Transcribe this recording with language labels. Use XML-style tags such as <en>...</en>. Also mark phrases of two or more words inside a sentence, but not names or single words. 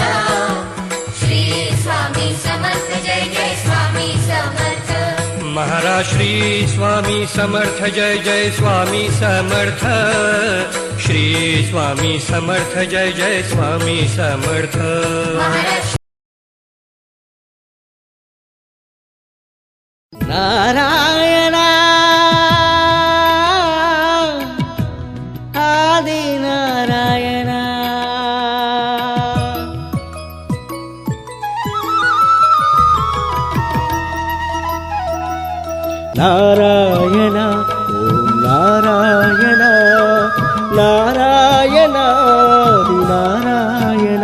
<mr>श्री स्वामी समर्थ जय जय स्वामी समर्थ। महाराज श्री स्वामी समर्थ जय जय स्वामी समर्थ। श्री स्वामी समर्थ जय जय स्वामी समर्थ। महाराज</mr> <te>నారాయణ ఆది నారాయణ నారాయణ ఓం నారాయణ నారాయణ ఆది నారాయణ</te>